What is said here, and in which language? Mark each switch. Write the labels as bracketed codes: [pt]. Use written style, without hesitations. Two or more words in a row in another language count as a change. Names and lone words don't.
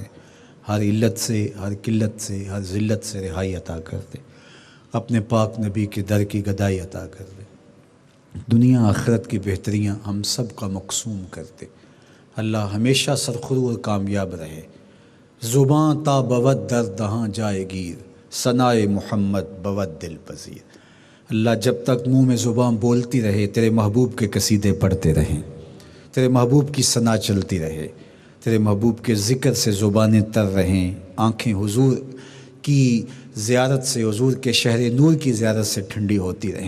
[ur] ہر علت سے، ہر قلت سے، ہر ذلت سے رہائی عطا کر دے. اپنے پاک نبی کے در کی گدائی عطا کر دے. دنیا آخرت کی بہتریاں ہم سب کا مقسوم کر دے. اللہ ہمیشہ سرخرو اور کامیاب رہے. [fa] زباں تا بود در دہاں جائے گیر، ثنائے محمد بود دل پذیر. [ur] اللہ جب تک منہ میں زباں بولتی رہے تیرے محبوب کے قصیدے پڑھتے رہیں، تیرے محبوب کی ثنا چلتی رہے، تیرے محبوب کے ذکر سے زبانیں تر رہیں، آنکھیں حضور کی زیارت سے، حضور کے شہر نور کی زیارت سے ٹھنڈی ہوتی رہیں.